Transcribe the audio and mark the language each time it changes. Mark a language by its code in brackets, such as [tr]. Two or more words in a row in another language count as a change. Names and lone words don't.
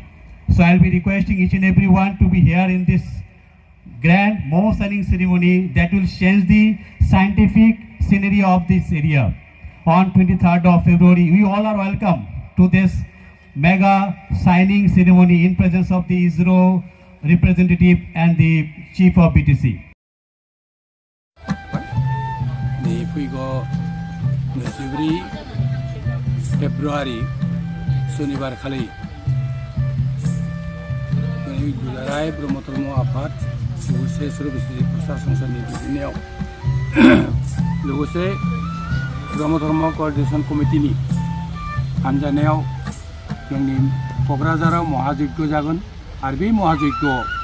[en] So I will be requesting each and everyone to be here in this grand MoU signing ceremony that will change the scientific scenery of this area. On 23rd of February, we all are welcome to this mega signing ceremony in presence of the ISRO representative and the Chief of BTC. [brx] February शनिवार खालि दुलाराय ब्रह्म धर्म आफाद लोगोसे सर्वबिसि प्रशासन संघनि दैदेननायाव लोगोसे ब्रह्म धर्म [en] coordination committeeनि [brx] हानजानायाव जोंनि क'क्राझाराव महायज्ञ जागोन आरो बे महायज्ञआव